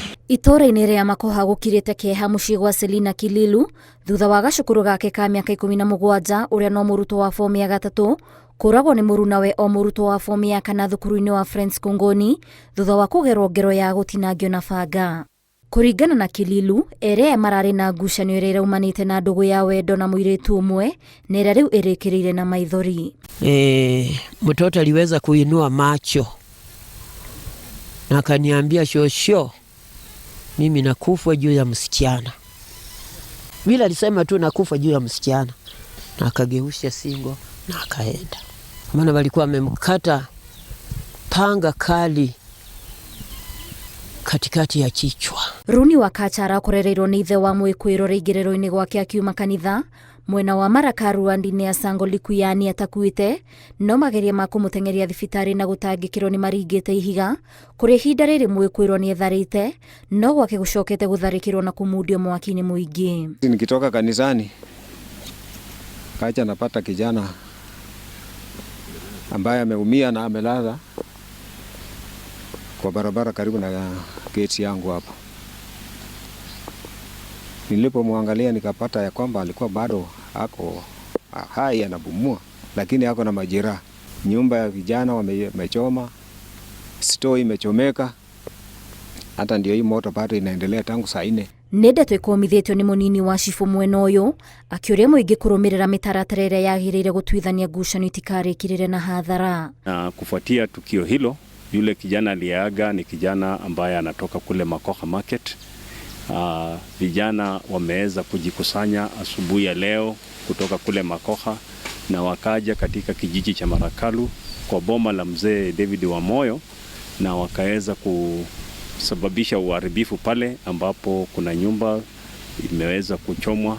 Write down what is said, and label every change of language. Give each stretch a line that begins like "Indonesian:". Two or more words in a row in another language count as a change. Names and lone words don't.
Kikuyu: Itora-inĩ ria Makoha gukirite kieha mucii gwa Selina Kililu thutha wa gacukuru gake ka miaka 17 uria no murutwo wa fomu ya 3 kuragwo ni murunawe o murutwo wa fomu ya 4 thukuru-ini wa Friends Kongoni thutha wa kugerwo ngero ya gutinangio na banga. Kuringana na Kililu, ere marari na ngucanio iria iraumanite na ndugu ya wendo na muiritu umwe na iria riu irikirire na maithori.
Swahili: Mtoto aliweza kuinua macho na akaniambia, shosho, mimi nakufa juu ya msichana. Bila alisema tu nakufa juu ya msichana, na akageusha singo na akaenda. Maana walikuwa wamemkata panga kali katikati ya kichwa.
Kikuyu: Runi wa Kachara kurereirwo ni ithe wa Mwikuiro reigiriro-ini gwake akiuma kanitha mwena wa Marakaru wandi-ini ya Sango Likuyani atakuite, no mageria ma kumutengeria thibitari na gutangikirwo ni maringite ihiga kuri ihinda riri Mwikuiro ni etharite, no gwake gucokete gutharikirwo na kumudio mwaki-ini muingi.
Swahili: Nikitoka kanisani kacha napata kijana ambaye ameumia na amelala kwa barabara karibu na gate yangu hapa. Nilipomwangalia nikapata ya kwamba alikuwa bado ako hai anapumua, lakini ako na majeraha. Nyumba ya vijana wamechoma, store imechomeka, hata ndio hii moto bado inaendelea tangu saa 4.
Kikuyu: Ndeto ikomithitio ni munini wa cibu mwena uyu akiuria muingi kurumirira mitaratara iria yagirire gutwithania ngucanio itikarikirire na hadhara.
Swahili: Na kufuatia tukio hilo, yule kijana aliyeaga ni kijana ambaye anatoka kule Makoha Market. Vijana wameweza kujikusanya asubuhi ya leo kutoka kule Makoha na wakaja katika kijiji cha Marakalu kwa boma la mzee David Wamoyo, na wakaweza kusababisha uharibifu pale ambapo kuna nyumba imeweza kuchomwa.